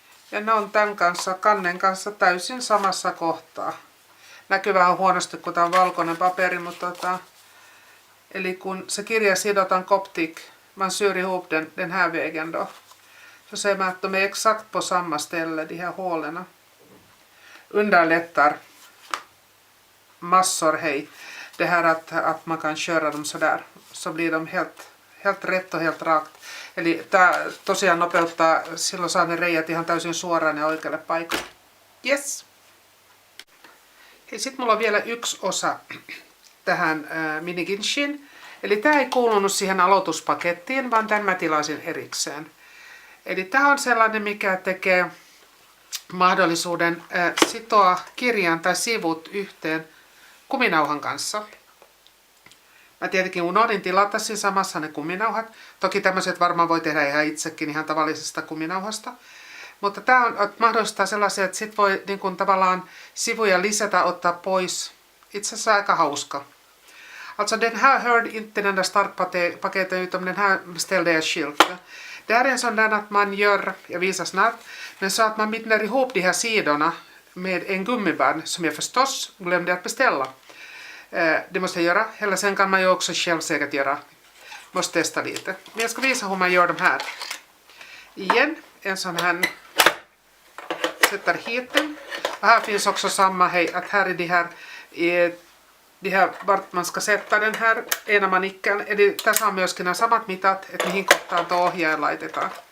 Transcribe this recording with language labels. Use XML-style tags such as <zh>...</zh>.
<fi>Ja ne on tämän kanssa, kannen kanssa täysin samassa kohtaa. Näkyy vähän huonosti, kun tämä on valkoinen paperi, mutta eli kun se kirja sidotaan koptik,</fi> <sv>man syr ihop den här vägen då. Så ser man att de är exakt på samma ställe, de här hålen. Underlättar massor, hej. Det här att man kan köra dem sådär, så blir de helt rätt och helt rakt.</sv> <fi>Eli tämä tosiaan nopeuttaa, silloin saa ne reijät ihan täysin suoraan ja oikealle paikalle. Yes. Sitten mulla on vielä yksi osa tähän miniginshiin. Eli tämä ei kuulunut siihen aloituspakettiin, vaan tämän mä tilasin erikseen. Eli tämä on sellainen, mikä tekee mahdollisuuden sitoa kirjan tai sivut yhteen kuminauhan kanssa. Mä tietenkin unohdin tilata siinä samassa ne kuminauhat. Toki tämmöiset varmaan voi tehdä ihan itsekin ihan tavallisesta kuminauhasta. Mutta tämä mahdollistaa sellaisia, että sit voi niin kun tavallaan sivuja lisätä, ottaa pois. Itse asiassa aika hauska.</fi> <sv>Alltså den här hörde inte den där startpaketen utan den här beställde jag skilt. Det här är en sån där att man gör, jag visar snart, men så att man binder ihop de här sidorna med en gummiband som jag förstås glömde att beställa. Det måste jag göra, eller sen kan man ju också själv säkert göra. Måste testa lite. Men jag ska visa hur man gör de här. Igen, en sån här, sätter hit den. Och här finns också samma, hej, att här är de här vart man ska sätta den här ena manicken.</sv> <fi>Eli tässä on myöskin nämä samat mitat, että mihin kohtaan tuo ohjaaja laitetaan.</fi>